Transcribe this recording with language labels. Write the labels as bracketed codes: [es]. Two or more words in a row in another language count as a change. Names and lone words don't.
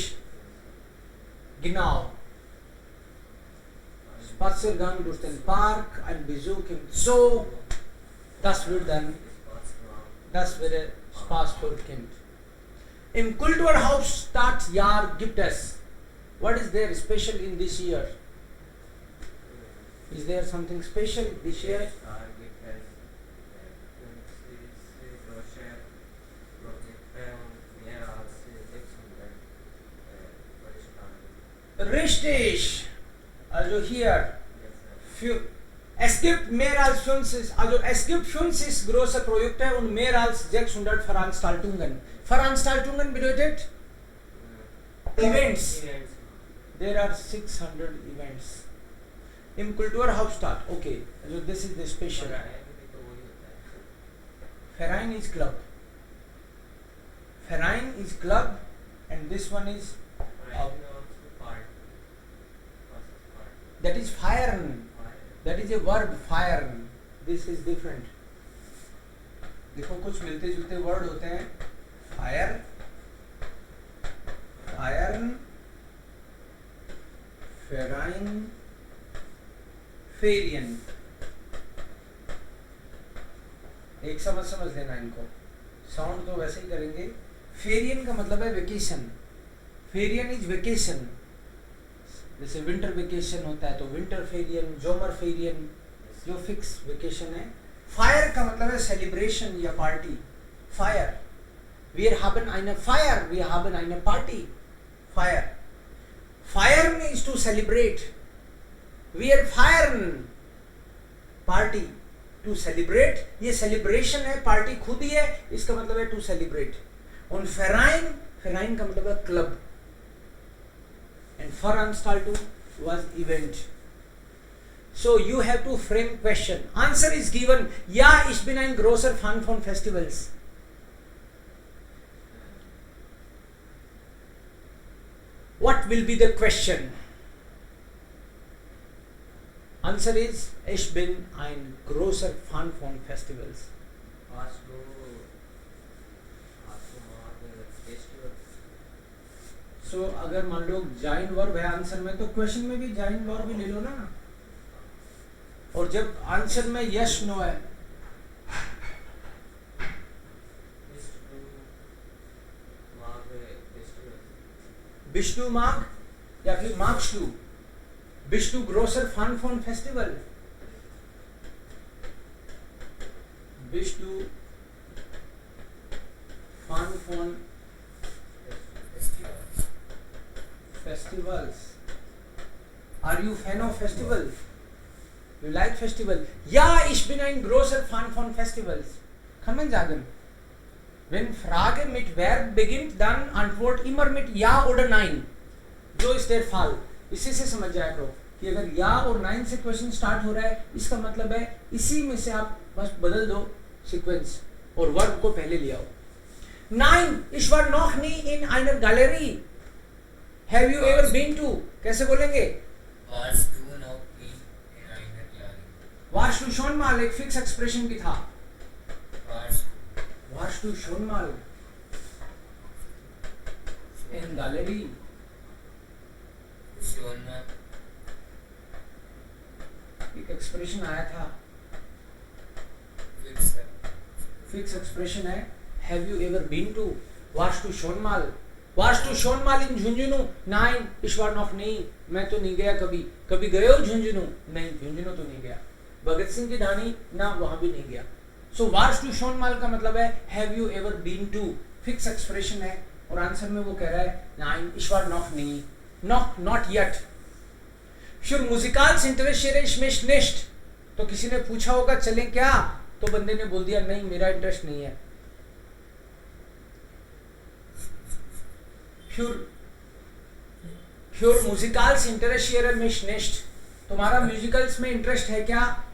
[de] Genau. Spaziergang durch den Park, ein Besuch im Zoo, das wäre Spaß für Kind. Im Kulturhauptstadtjahr gibt es. [en] What is there special in this year? Is there something special this year? [de] Richtig. Also hier. Es gibt mehr als 50 große Projekte und mehr als 600 Veranstaltungen. Veranstaltungen bedeutet Events. [en] There are 600 events. [de] Im Kulturhauptstadt. Okay. [en] Also this is the special. Verein is club. Verein is club and this one is that is feiern. That is a verb, feiern. This is different. [hi] देखो कुछ मिलते जुलते वर्ड होते हैं. [de] Fire, feiern, Verein, Ferien. [hi] एक समझ लेना इनको. साउंड तो वैसे ही करेंगे. फेरियन का मतलब है वेकेशन. [en] Ferien is vacation. [hi] जैसे [en] winter vacation [hi] होता है तो विंटर फेरियन, [de] Sommer Ferien, [hi] जो [en] fix vacation [hi] है. फायर का मतलब है सेलिब्रेशन या पार्टी. [de] फायर, wir haben eine Feier, wir haben eine Party. [en] Feier. Feiern is to celebrate. [de] Wir feiern. [en] Party. To celebrate. [hi] ये celebration है, party खुद ही है, इसका मतलब है [en] to celebrate. [hi] और Verein का मतलब है club. [en] And Veranstaltung was event. So you have to frame question. Answer is given. [de] Ja, ich bin ein großer Fan von Festivals. [en] What will be the question? Answer is [de] ich bin ein großer Fan von Festivals. [hi] So अगर मान लो जाइन वर्ब है आंसर में तो क्वेश्चन में भी जाइन वर्ब भी ले लो ना. और जब आंसर में [en] yes no [hi] है [de] Bist mag [hi] या फिर [de] magst du? Bist du großer Fan von Festival? Bist du Fan von Festivals? [en] Are you fan of festival? You like festival? [de] Ja, ich bin ein großer Fan von Festivals. Kann man sagen? Wenn Frage mit Verb beginnt, dann Antwort immer mit Ja oder Nein. So ist der Fall. [hi] इसी से समझ जाया करो कि अगर या और नाइन से क्वेश्चन स्टार्ट हो रहा है, इसका मतलब है इसी में से आप बस बदल दो सीक्वेंस और वर्ब को पहले ले आओ. [de] Nein, ich war noch nie in einer Galerie. [en] Have you ever been to? [hi] कैसे बोलेंगे? [de] Warst du noch nie in einer Galerie? Warst du schon mal [hi] एक [en] fix expression [hi] भी था. [de] Warst du schon mal in Galerie? Schon mal. [hi] एक एक्सप्रेशन आया था. [en] fix expression है. Have you ever been to? [de] Warst du schon mal? Warst du schon mal in झुंझुनू? Nein, ich war noch nie. [hi] मैं तो नहीं गया कभी. कभी गए हो झुंझुनू? नहीं, झुंझुनू तो नहीं गया. भगत सिंह की ढाणी ना, वहां भी नहीं गया. [en] So [de] warst du schon mal [hi] का मतलब है [en] have you ever been to. fix expression [hi] है और आंसर में वो कह रहा है [de] nein, ich war noch nie. Noch, [en] not yet. [de] Für Musikals interessiere ich mich nicht. [hi] तो किसी ने पूछा होगा चलें क्या, तो बंदे ने बोल दिया नहीं, मेरा इंटरेस्ट नहीं है. [de] Für Musikals interessiere mich nicht. [hi] तुम्हारा म्यूजिकल्स में इंटरेस्ट है क्या?